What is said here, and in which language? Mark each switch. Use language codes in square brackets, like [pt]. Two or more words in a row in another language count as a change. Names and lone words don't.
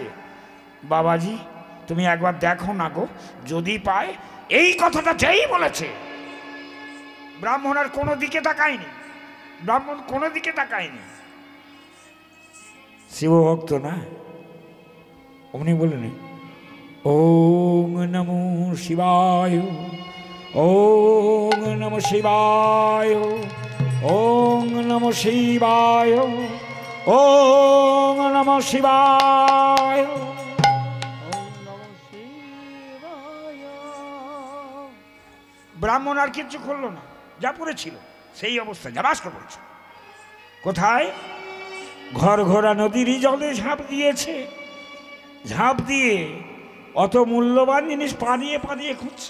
[bn] বাবাজি তুমি একবার দেখো না গো, যদি পায়। এই কথাটা যেই বলেছে, ব্রাহ্মণ আর কোনো দিকে তাকায়নি। ব্রাহ্মণ কোনো দিকে তাকায়নি। শিবভক্ত না, উনি বললেন [sa] ওং নমো শিবায়, ওং নমো শিবায়, ওং নমো শিবায়, ওং নমো শিবায়। [bn] ব্রাহ্মণ আর কিচ্ছু করলো না, যা পড়েছিল সেই অবস্থা যাবাস করে পড়েছে। কোথায়? ঘরঘোড়া নদীরই জলে ঝাঁপ দিয়েছে। ঝাঁপ দিয়ে অত মূল্যবান জিনিস পানিয়ে পানিয়ে খুঁজছে।